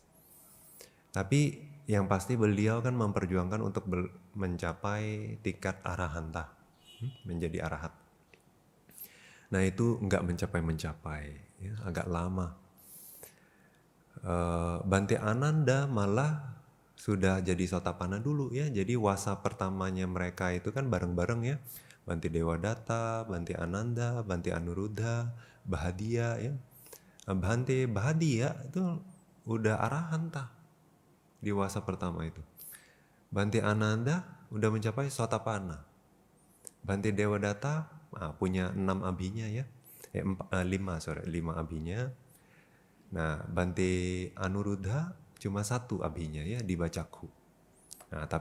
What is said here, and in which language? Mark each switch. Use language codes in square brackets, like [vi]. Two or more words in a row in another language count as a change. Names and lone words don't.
[id] Tapi yang pasti beliau kan memperjuangkan untuk mencapai tingkat arahanta, menjadi arahat. Nah, itu nggak mencapai, ya, agak lama. Bhante Ananda malah sudah jadi Sotapanna dulu ya. Jadi wasa pertamanya mereka itu kan bareng-bareng ya. Bhante Dewadatta, Bhante Ananda, Bhante Anuruddha, Bahadia ya. Bhante Bahadia itu udah arahanta di wasa pertama itu. Bhante Ananda udah mencapai Sotapanna. Bhante Dewadatta punya 6 abhinya ya. 5 abhinya. Nah, Bhante Anuruddha cuma 1 abhinya ya di Bacakhu.